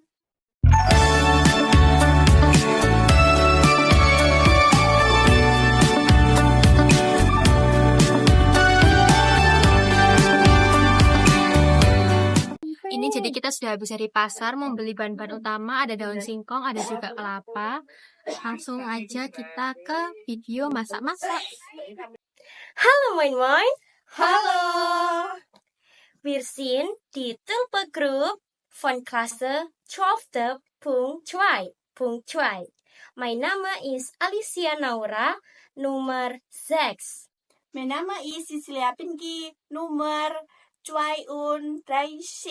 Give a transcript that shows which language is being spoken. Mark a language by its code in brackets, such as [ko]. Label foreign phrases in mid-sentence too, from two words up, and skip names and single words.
[id] Ini jadi kita sudah habis dari pasar membeli bahan-bahan utama, ada daun singkong, ada juga kelapa. Langsung aja kita ke video masak-masak. Halo main-main. [de] Hallo! Wir sind die Tulpengruppe von Klasse 12.2.2. Mein Name ist Alicia Naura, Nummer 6. Mein Name ist Cecilia Pinky, Nummer 32.